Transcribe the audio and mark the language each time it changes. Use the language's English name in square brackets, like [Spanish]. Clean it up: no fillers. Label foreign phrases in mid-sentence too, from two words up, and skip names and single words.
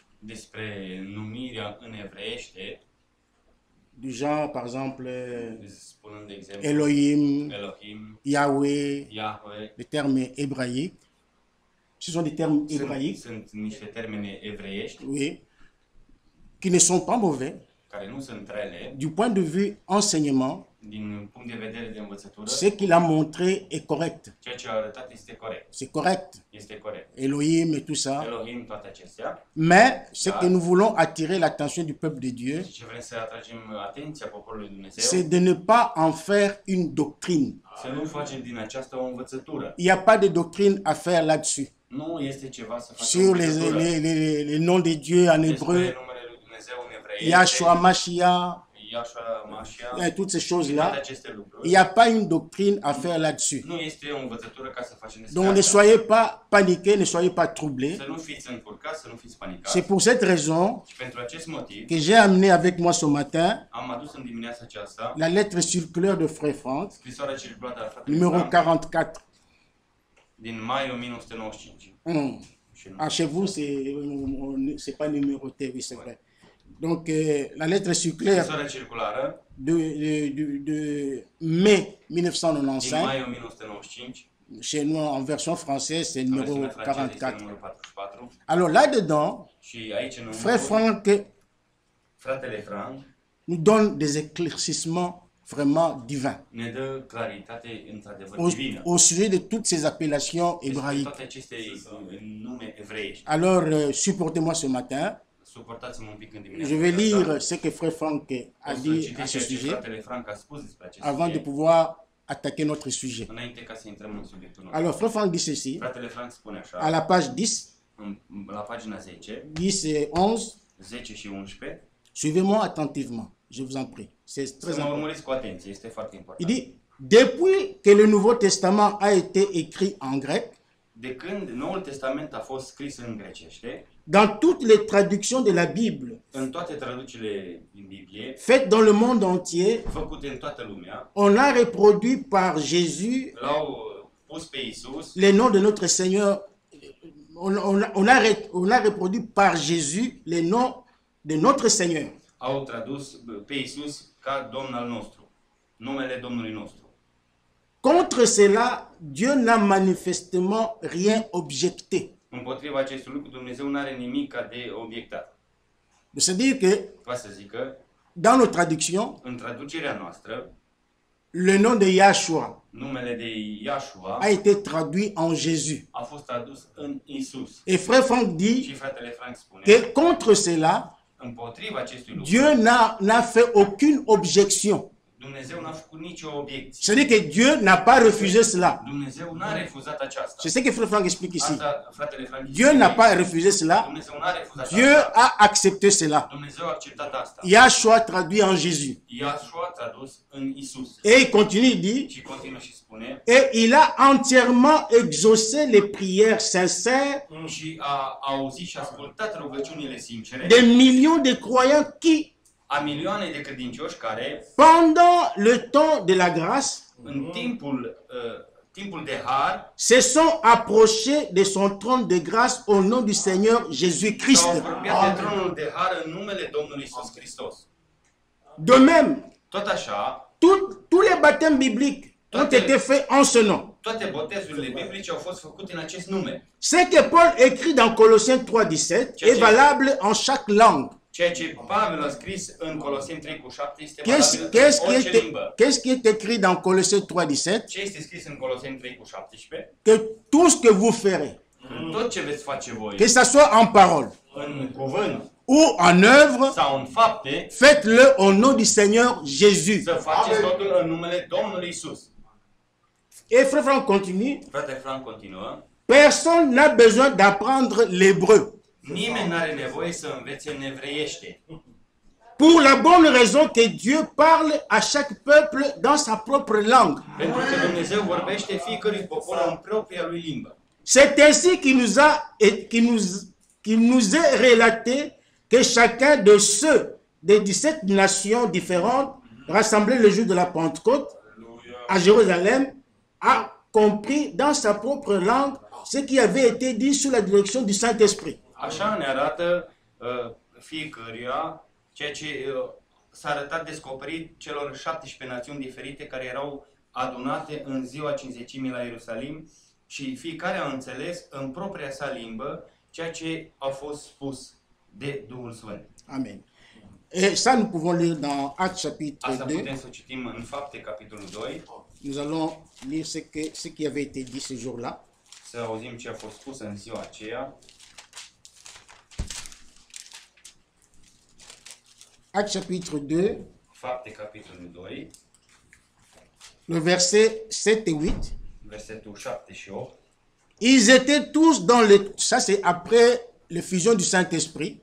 [Romanian] despre numirea în evreiește, [French] du genre, par exemple, [Romanian] spunând de exemplu Elohim, Elohim, Yahweh, Yahweh. [French] les termes hébraïques. Ce sont des termes hébraïques, [Romanian] Sunt niște termene evreiești [French] oui, qui ne sont pas mauvais. [Romanian] care nu sunt rele [French] Du point de vue enseignement, [Romanian] din punct de vedere de învățătură. [French] ce qu'il a montré est correct. [Romanian] Ceea ce a arătat este corect. [French] C'est correct. [Romanian] Este corect. [French] Elohim et tout ça. [Romanian] Elohim, toate acestea. [French] Mais ce que nous voulons attirer l'attention du peuple de Dieu, [Romanian] Ce vrem să atragem atenția poporului Dumnezeu, [French] c'est de ne pas en faire une doctrine. [Romanian] să nu facem din aceasta o învățătură. [French] Il n'y a pas de doctrine à faire là-dessus. [Romanian] Nu este ceva să facem [French] Sur [Romanian] o învățătură [French] les noms de Dieu en [Romanian] despre [French] hébreu, [Romanian] numele lui Dumnezeu în evreiește, [French] Yahshua, Mashiach, [Romanian] Yahshua, Mashiach, [French] et toutes ces [Romanian] toate [French] choses-là. [Romanian] aceste [French] Il [Romanian] lucruri. [French] n'y a pas une doctrine à faire là-dessus. [Romanian] Nu este o învățătură ca să facem despre [French] Donc ne [Romanian] asta. [French] soyez pas paniqués, ne soyez pas troublés. [Romanian] Să nu fiți încurcați, să nu fiți [French] C'est [Romanian] panicați. [French] pour cette raison [Romanian] Și pentru acest motiv [French] que j'ai amené avec moi ce matin [Romanian] am adus în dimineața aceasta [French] la lettre circulaire de Frère Franck, [Romanian] scrisoarea circulată a fratelui numéro Frank [French] 44. [Romanian] din mai 1995. Și nu. [French] Ah, chez vous, c'est pas numéroté, oui, c'est vrai. Donc, la lettre circulaire [Romanian] Scrisoarea circulară [French] de mai [Romanian] din 1995, mai 1995, [French] chez nous en version française, c'est [Romanian] în [French] numéro [Romanian] versiunea franceză este [French] 44. [Romanian] numărul 44. [French] Alors là-dedans, [Romanian] Și aici în [French] Frère Franck [Romanian] fratele Frank [French] nous donne des éclaircissements vraiment divins [Romanian] ne dă claritate într-adevăr [French] au, [Romanian] divină [French] au sujet de toutes ces appellations [Romanian] despre [French] hébraïques. [Romanian] toate aceste nume evreiești. [French] Alors, supportez-moi ce matin. [Romanian] Suportați-mă un pic în [French] Je [Romanian] dimineața [French] vais [Romanian] aceasta. [French] lire ce que Frère Franck a [Romanian] O să [French] dit à [Romanian] citesc [French] ce [Romanian] ceea ce [French] sujet [Romanian] fratele Frank a spus despre acest [French] avant de [Romanian] subiect, [French] pouvoir attaquer notre sujet. [Romanian] înainte ca să intrăm în subiectul nostru. [French] Alors, Frère Franck dit ceci, [Romanian] Fratele Frank spune așa, [French] à la page 10, [Romanian] la pagina 10, [French] 10 et 11, [Romanian] 10 și 11, [French] suivez-moi attentivement, je vous en prie. C'est très [Romanian] să mă [French] important. [Romanian] urmăriți cu atenție, este foarte [French] Il [Romanian] important. [French] dit, depuis que le Nouveau Testament a été écrit en grec, [Romanian] De când Noul Testament a fost scris în grecește, [French] dans toutes les traductions de la Bible [Romanian] În toate traducerile din Biblie, [French] faites dans le monde entier, [Romanian] făcute în toată lumea, [French] on a reproduit par Jésus [Romanian] l-au pus pe Isus, [French] les noms de notre Seigneur. On a reproduit par Jésus les noms de notre Seigneur. [Romanian] au tradus pe Isus ca Domn al nostru, numele Domnului nostru. [French] Contre cela, Dieu n'a manifestement rien objecté. [Romanian] Împotriva acestui lucru, Dumnezeu nu are nimic ca de obiectat. [French] C'est-à-dire que [Romanian] Va să zică, [French] dans nos traductions, [Romanian] în traducerea noastră, [French] le nom de Yahshua [Romanian] numele de Iashua [French] a été traduit en Jésus. [Romanian] a fost tradus în Isus. [French] Et frère Franck dit [Romanian] Și fratele Frank spune, [French] que contre cela, [Romanian] împotriva acestui lucru, [French] Dieu n'a fait aucune objection. [Romanian] Dumnezeu n-a făcut nicio obiecție. [French] C'est-à-dire que Dieu n'a pas refusé cela. [Romanian] Dumnezeu n-a refuzat aceasta. [French] C'est ce que frère Franck explique ici. [Romanian] Asta, fratele Frank, [French] Dieu n'a pas refusé cela. [Romanian] Dumnezeu n-a refuzat [French] Dieu [Romanian] asta. [French] a accepté cela. [Romanian] Dumnezeu a acceptat asta. [French] Yahshua traduit en Jésus. [Romanian] Iashua tradus în Isus. [French] Et il continue, il dit, [Romanian] Și continuă și spune, [French] et il a entièrement exaucé les prières sincères [Romanian] și a auzit și ascultat rugăciunile sincere [French] des millions de croyants qui, [Romanian] a milioane de credincioși care, [French] pendant le temps de la grâce, [Romanian] în timpul de har, [French] se sont approchés de son trône de grâce au nom du Seigneur Jésus-Christ. [Romanian] s-au apropiat de tronul de har în numele Domnului Isus Hristos. [French] De même, [Romanian] Tot așa, [French] tous les baptêmes bibliques ont été faits en ce nom. [Romanian] toate botezurile biblice au fost făcute în acest nume. [French] Ce que Paul écrit dans Colossiens 3,17 est valable en chaque langue. [Romanian] Ceea ce Pavel a scris în Coloseni 3:7 este valabil în orice limbă. [French] Qu'est-ce qui est écrit dans Colossiens 3,17? [Romanian] Ce este scris în Coloseni 3:17? [French] Que tout ce que vous ferez, [Romanian] Tot ce veți face voi, [French] que ce soit en parole [Romanian] în cuvânt [French] ou en œuvre, [Romanian] sau în fapte, [French] faites-le au nom du Seigneur Jésus. [Romanian] să faceți totul în numele Domnului Isus. [French] Et frère Franck continue, [Romanian] Frate Frank continuă. [French] personne n'a besoin d'apprendre l'hébreu. [Romanian] Nimeni nu are nevoie să învețe în evreiește. [French] Pour la bonne raison que Dieu parle à chaque peuple dans sa propre langue. [Romanian] Pentru că Dumnezeu vorbește fiecărui popor în propria lui limbă. [French] C'est ainsi qu'il nous est relaté que chacun de ceux des 17 nations différentes rassemblés le jour de la Pentecôte à Jérusalem a compris dans sa propre langue ce qui avait été dit sous la direction du Saint-Esprit. [Romanian] Așa ne arată fiecăruia ceea ce s-a arătat descoperit celor 17 națiuni diferite care erau adunate în ziua Cincizecimii la Ierusalim și fiecare a înțeles în propria sa limbă ceea ce a fost spus de Duhul Sfânt. Amen. [French] Et ça, nous pouvons lire dans Actes chapitre [Romanian] Asta [French] 2. [Romanian] putem să citim în Fapte, capitolul 2, [French] Nous allons lire ce qui avait été dit ce jour-là. [Romanian] să auzim ce a fost spus în ziua aceea. [French] Actes chapitre 2, [Romanian] Fapte, capitolul 2, [French] le verset 7 et 8. [Romanian] versetul 7 și 8. [French] Ils étaient tous dans le... Ça, c'est après l'effusion du Saint-Esprit,